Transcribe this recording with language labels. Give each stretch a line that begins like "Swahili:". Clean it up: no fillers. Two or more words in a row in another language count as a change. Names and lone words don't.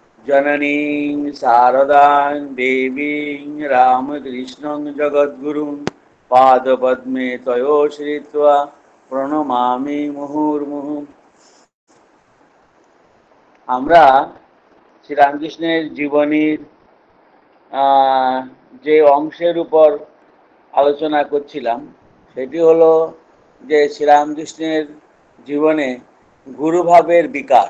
Sanskrit: जननीं शारदां देवीं रामकृष्णं जगद्गुरुं पादपद्मे तयोश्रित्वा प्रणमामि मुहुर्मुहुः।
Bangla: আমরা শ্রীরামকৃষ্ণের জীবনীর যে অংশের উপর আলোচনা করছিলাম সেটি হলো যে শ্রীরামকৃষ্ণের জীবনে গুরুভাবের বিকাশ।